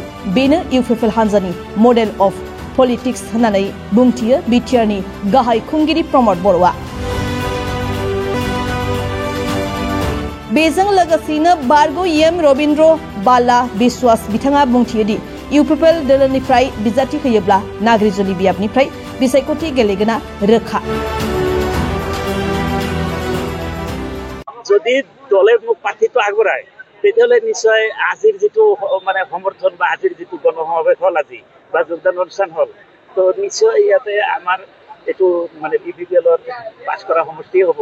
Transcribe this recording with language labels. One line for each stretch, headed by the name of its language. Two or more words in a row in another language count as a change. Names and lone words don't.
Bodo: बेनो इउपिपिएल हान्जानि
English: model of politics
Bodo: होननानै बुंथियो बीटीआरनि गाहाय खुंगिरि प्रमद बर'आ। बेजों लोगोसेनो बारग' एम रवीन्द्र बाला बिश्वास बिथाङा बुंथियो दि इउपिपिएल दोलोनिफ्राय बिजाथि होयोब्ला नाग्रिजुलि बियाबनिफ्राय बिसायख'थि गेलेगोना रोखा।
Assamese: যদি দলে মোক প্ৰাৰ্থীটো আগবঢ়ায় তেতিয়াহ'লে নিশ্চয় আজিৰ যিটো মানে সমৰ্থন বা আজিৰ যিটো গণসমাৱেশ হ'ল আজি বা যোগদান অনুষ্ঠান হ'ল তো নিশ্চয় ইয়াতে আমাৰ এইটো মানে ইউপিপিএলৰ পাছ কৰা সমষ্টিয়ে হ'ব।